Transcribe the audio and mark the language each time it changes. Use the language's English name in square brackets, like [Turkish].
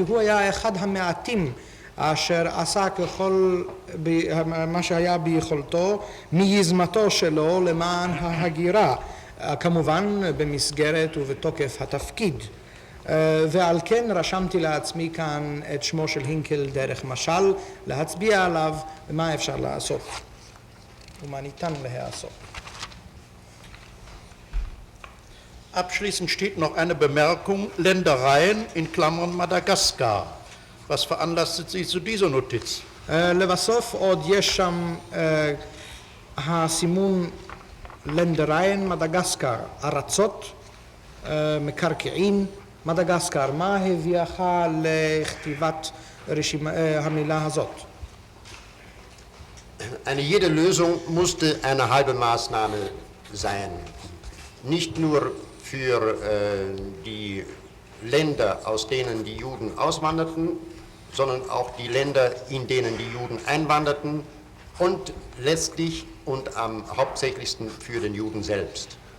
[Hebrew] הוא היה אחד המעטים אשר עשה ככל מה שהיה ביכולתו מיזמתו שלו למען ההגירה, כמובן במסגרת ובתוקף התפקיד. ועל כן רשמתי לעצמי כאן את שמו של הינקל דרך משל, להצביע עליו ומה אפשר לעשות ומה ניתן להעשות. [German] Abschließend steht noch eine Bemerkung, Ländereien in Klammern Madagaskar. Was veranlasste Sie zu dieser Notiz? [Hebrew] לבסוף עוד יש שם הסימון לנדריין מדגסקר, ארצות, מקרקעין, מדגסקר. מה הביאך לכתיבת המילה הזאת? [German] Jede Lösung musste eine halbe Maßnahme sein. Nicht nur für die Länder, aus denen die Juden auswanderten, sondern auch die Länder, in denen die Juden einwanderten und letztlich und am hauptsächlichsten für den Juden selbst.